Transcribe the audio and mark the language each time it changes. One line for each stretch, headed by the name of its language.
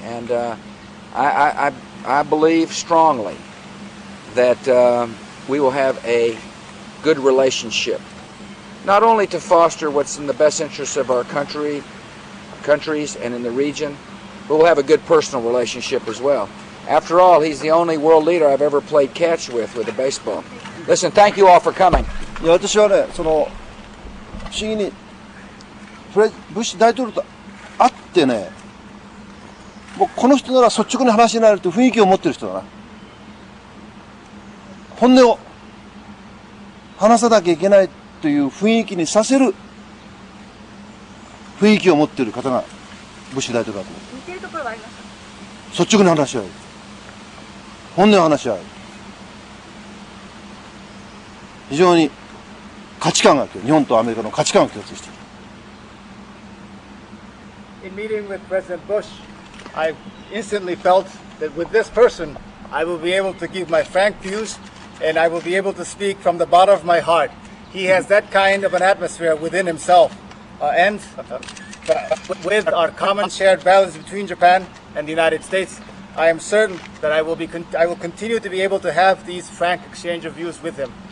English: And I believe strongly that we will have a good relationship, not only to foster what's in the best interests of our countries and in the region, but we'll have a good personal relationship as well. After all, he's the only world leader I've ever played catch with a baseball. Listen, thank you all for coming.
Japanese: いや、私はね、不思議にブッシュ大統領と会ってね、もうこの人なら率直に話になるという雰囲気を持ってる人だな。本音を話さなきゃいけないという雰囲気にさせる雰囲気を持っている方がブッシュ大統領だと思う。似てるところはありますか？率直に話し合う。本音を話し合う。非常に価値観が日本とアメリカの価値観が共通している。
English: In meeting with President Bush, I instantly felt that with this person, I will be able to give my frank views and I will be able to speak from the bottom of my heart. He has that kind of an atmosphere within himself. And with our common shared values between Japan and the United States, I am certain that I will continue to be able to have these frank exchange of views with him.